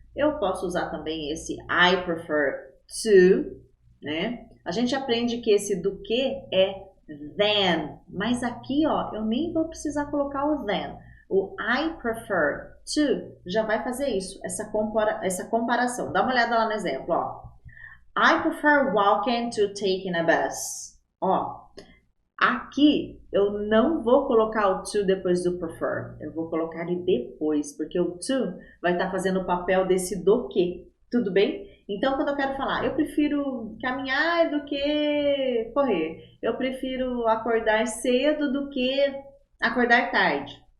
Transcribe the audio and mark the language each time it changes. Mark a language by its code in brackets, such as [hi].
[pt] Eu posso usar também esse I prefer to, né? A gente aprende que esse do que é than, mas aqui, ó, eu nem vou precisar colocar o than. O I prefer to já vai fazer isso, essa comparação. Dá uma olhada lá no exemplo, ó. [en] I prefer walking to taking a bus. [pt] Ó, aqui eu não vou colocar o to depois do prefer, eu vou colocar ele depois, porque o to vai estar fazendo o papel desse do que, tudo bem? Então, quando eu quero falar, eu prefiro caminhar do que correr, eu prefiro acordar cedo do que acordar tarde.